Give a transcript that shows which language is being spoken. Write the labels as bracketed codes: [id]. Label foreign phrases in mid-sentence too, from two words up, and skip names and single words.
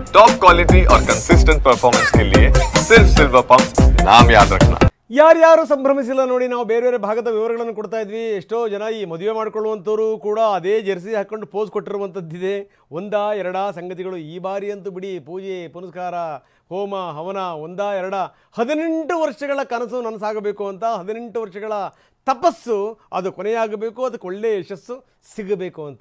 [en] top quality [hi] और [en] consistent performance [hi] के लिए सिर्फ सिल्वर पंप नाम याद रखना। [kn] ಯಾರ್ಯಾರು ಸಂಭ್ರಮಿಸಿಲ್ಲ ನೋಡಿ. ನಾವು ಬೇರೆ ಬೇರೆ ಭಾಗದ ವಿವರಗಳನ್ನು ಕೊಡ್ತಾ ಇದ್ವಿ. ಎಷ್ಟೋ ಜನ ಈ ಮದುವೆ ಮಾಡ್ಕೊಳ್ಳುವಂಥವ್ರು ಕೂಡ ಅದೇ ಜೆರ್ಸಿ ಹಾಕೊಂಡು ಪೋಸ್ ಕೊಟ್ಟಿರುವಂಥದ್ದಿದೆ. ಒಂದಾ ಎರಡಾ ಸಂಗತಿಗಳು. ಈ ಬಾರಿ ಅಂತೂ ಬಿಡಿ, ಪೂಜೆ ಪುನಸ್ಕಾರ ಹೋಮ ಹವನ ಒಂದಾ ಎರಡ 18 ವರ್ಷಗಳ ಕನಸು ನನಸಾಗಬೇಕು ಅಂತ, 18 ವರ್ಷಗಳ ತಪಸ್ಸು ಅದು ಕೊನೆಯಾಗಬೇಕು, ಅದಕ್ಕೆ ಒಳ್ಳೆಯ ಯಶಸ್ಸು ಸಿಗಬೇಕು ಅಂತ.